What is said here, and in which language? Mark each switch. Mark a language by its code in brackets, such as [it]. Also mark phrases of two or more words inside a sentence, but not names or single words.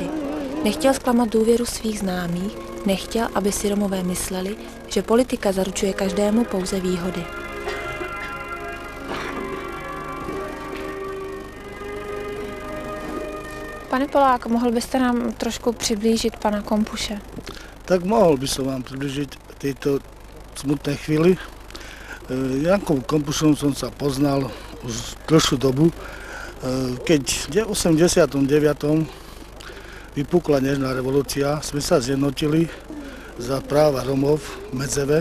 [cs] Nechtěl zklamat důvěru svých známých, nechtěl, aby si Romové mysleli, že politika zaručuje každému pouze výhody. Pane Polák, mohl byste nám trošku přiblížit pana Kompuše? [sk] Tak mohl by som vám približiť tejto smutnej chvíli. Jankom Kompušom som sa poznal už dlhšiu dobu. Keď v 89. vypukla nežná revolúcia, sme sa zjednotili za práva Romov v Medzeve.